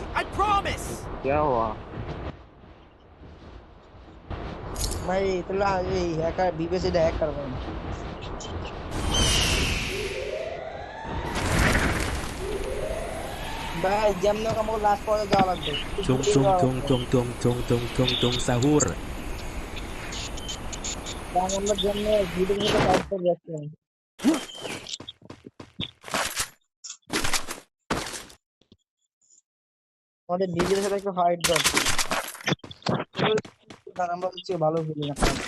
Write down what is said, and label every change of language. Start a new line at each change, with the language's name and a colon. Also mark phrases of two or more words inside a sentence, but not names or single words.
English: I promise.
Hindi: क्या हुआ
Bangla: ভাই তাহলে এই হ্যাকার বিবিসি টা হ্যাক করবেন ভাই, যেমন হোক আমাকে লাস্ট পর্যন্ত যাওয়া লাগবে। Tung tung tung tung tung tung tung tung tung sahur. কারণ আমরা যেমন ভিডিওর মধ্যে কাজ করে যাচ্ছি। আমাদের ডিজের সাথে একটা ফাইট দরকার, আর আমরা হচ্ছে ভালো খেলি না।